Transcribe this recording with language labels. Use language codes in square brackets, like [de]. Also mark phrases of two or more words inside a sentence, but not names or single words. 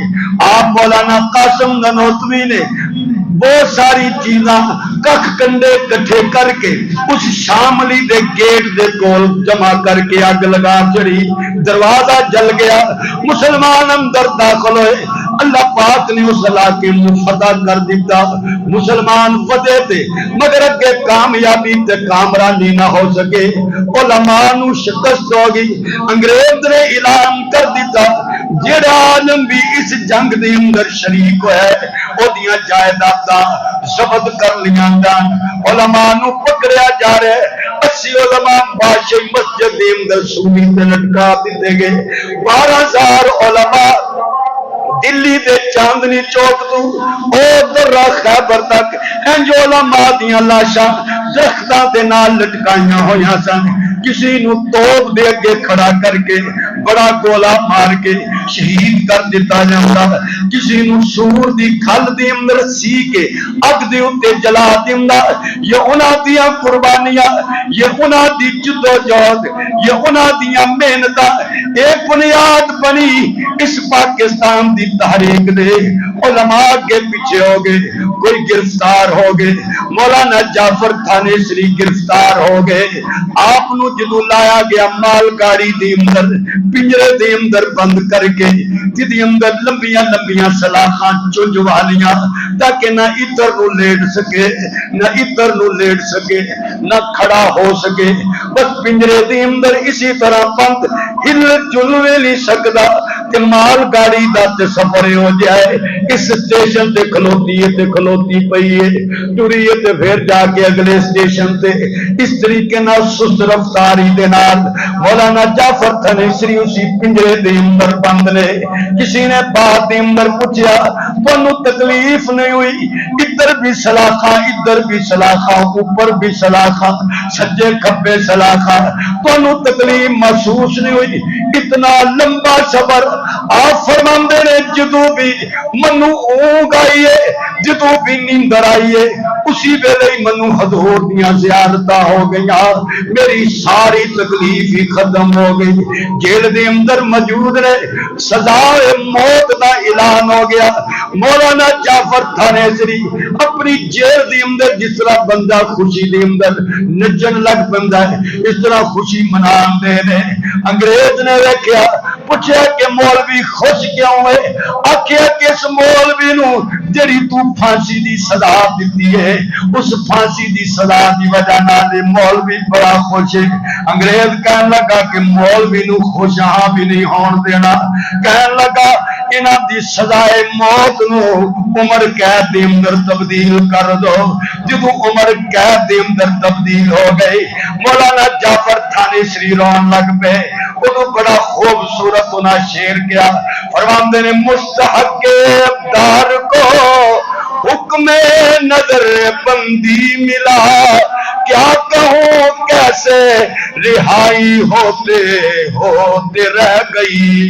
[pa] آپ مولانا قاسم نانوتوی نے بہت ساری چیزاں ککھ کنڈے کٹھے کر کے اس شاملی دے گیٹ دے کول جمع کر کے اگ لگا چڑی، دروازہ جل گیا، مسلمان اندر داخل ہوئے، اللہ پاک نے اس علاقے میں فتح کر دیتا، مسلمان فتح تھے مگر اگے کامیابی تے کامرانی نہ ہو سکے، علماء نو شکست ہو گئی۔ انگریز نے اعلان کر دیتا جڑا عالم بھی اس جنگ دے اندر شریک ہے او دیاں جائیداداں ضبط کر لیاں جان، علماء نو پکڑیا جا رہا ہے۔ 80 علماء بادشاہ مسجد دے اندر سولی تے لٹکا دیتے گئے، 12,000 علماء دلی دے چاندنی چوک تو او درہ خیبر تک انج علماء دیاں لاشاں درختاں دے نال لٹکائیاں ہویاں سن، کسی نو توپ دے اگے کھڑا کر کے بڑا گولا مار کے شہید کر دیتا جاتا، کسی نو سور دی کھل دے اندر سی کے اگ دے اتے جلا دیندا۔ یہ انہاں دیاں قربانیاں، یہ انہاں دی جدوجہد، یہ انہاں دیاں محنتاں ایک بنیاد بنی اس پاکستان دی تحریک دے۔ علماء کے پیچھے ہو گئے، کوئی گرفتار ہو گئے، مولانا جعفر تھانیسری گرفتار ہو گئے، آپ نو جدو لایا گیا مال گاڑی دی اندر پنجرے دے اندر بند کر کے جدی اندر لمبیاں لمبیاں سلاخاں چنج والیاں تاکہ نہ ادھر نو لیٹ سکے نہ ادھر نو لیٹ سکے نہ کھڑا ہو سکے، بس پنجرے دے اندر اسی طرح بند، ہل جل نہیں سکدا کہ مال گاڑی دا تے سفر ہو جائے، اس سٹیشن تے کھلوتی ہے تے کھلوتی پئی ہے، ٹری ہے تے پھر جا کے اگلے سٹیشن تے، اس طریقے نال سست رفتاری دے نال مولانا جعفر تھانیسری اسی پنجرے دے اندر بند نے۔ کسی نے بات دے اندر پوچھا تانوں تکلیف نہیں ہوئی؟ ادھر بھی سلاخاں ادھر بھی سلاخاں اوپر بھی سلاخاں سجے کھبے سلاخاں، تانوں تکلیف محسوس نہیں ہوئی؟ اتنا لمبا سفر آپ فرماندے نے جدو بھی منو اونگ آئیے جدو بھی نیندر آئیے اسی ویلے ہی منو حضور دیاں زیارتاں ہو گئیاں، میری ساری تکلیف ہی ختم ہو گئی۔ جیل دے اندر موجود رہے، سزائے موت دا اعلان ہو گیا۔ مولانا جعفر تھانیسری اپنی جیل دے اندر جس طرح بندہ خوشی دے اندر نچن لگ پندا ہے، اس طرح خوشی منان دے نے۔ انگریز نے ویکھیا، پوچھا کہ مولوی خوش کیوں ہے؟ آکھیا کہ اس مولوی نو جڑی تو پھانسی دی سزا دتی ہے، اس پھانسی دی سزا دی وجہ نال مولوی بڑا خوش ہے۔ انگریز کہن لگا کہ مولوی نو خوش ہاں بھی نہیں ہون دینا، کہن لگا انہاں دی سزائے موت نو عمر قید دے اندر تبدیل کر دو۔ جدوں عمر قید دے اندر تبدیل ہو گئی، مولانا جعفر تھانیسری رون لگ پے۔ ادو بڑا خوبصورت انہاں شعر کیا، فرماندے نے [ur] مستحق ابدار کو حکم نظر بندی ملا، کیا کہوں کیسے رہائی ہوتے ہوتے رہ گئی۔